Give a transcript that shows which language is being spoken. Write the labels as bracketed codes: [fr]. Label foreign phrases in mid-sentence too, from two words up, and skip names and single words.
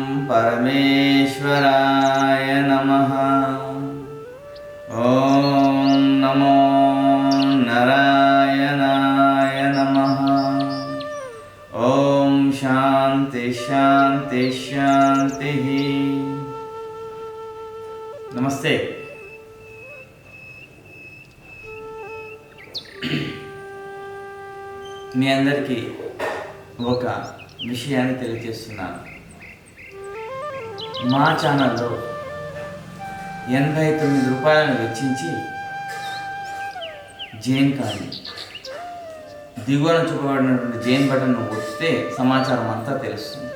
[sa] परमेश्वराय नमः। ओम नमो नारायणाय नमः। ओम शांति शांति शांति। नमस्ते। [te] మీ అందరికీ ఒక విషయాన్ని తెలియజేస్తున్నాను. మా ఛానల్లో 89 రూపాయలను వెచ్చించి జైన్ కానీ దిగువన చూపబడినటువంటి జైన్ బటన్ను ఒత్తితే సమాచారం అంతా తెలుస్తుంది.